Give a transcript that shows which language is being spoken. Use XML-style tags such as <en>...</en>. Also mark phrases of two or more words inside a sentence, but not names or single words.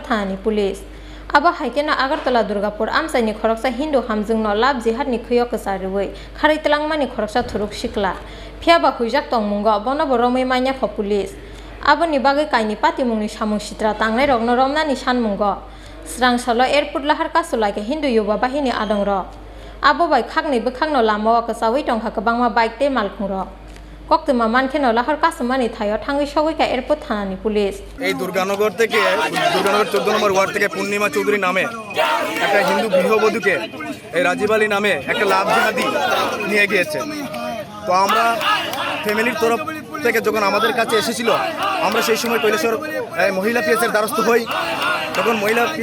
<trp>thani police aba haikena Agartala Durgapur amsaini khoroksa Hindu hamjungno</trp> <en>lab jihad</en> <trp>ni khuyo kasarui kharitlangmani khoroksa thuruk sikla phiaba huijak tongmungo bono boromai manya pho police aboni bagai kaini patimungni samung sitra tangnai rokno romnani sanmungo srangsalo airport lahar kasulaike Hindu yoba bahini adongro abo bai khakni bukhakno lama kasawi tongkha kabangma bike te malkhungro Koktuma mankeno lahar kasumani thayo thangi shogoika airport thanani police</trp> <bn>এই দুর্গানগর থেকে দুর্গানগর 14 নম্বর ওয়ার্ড থেকে পূর্ণিমা চৌধুরী নামে একটা হিন্দু গৃহবধূকে এই রাজীব আলী নামে একটা</bn> <en>love jihadi</en> <bn>নিয়ে গিয়েছে তো আমরা ফ্যামিলির তরফ থেকে যখন আমাদের কাছে এসেছিল আমরা সেই সময় কৈলাসহর মহিলা পিএসের দ্বারস্থ হই তখন মহিলা</bn>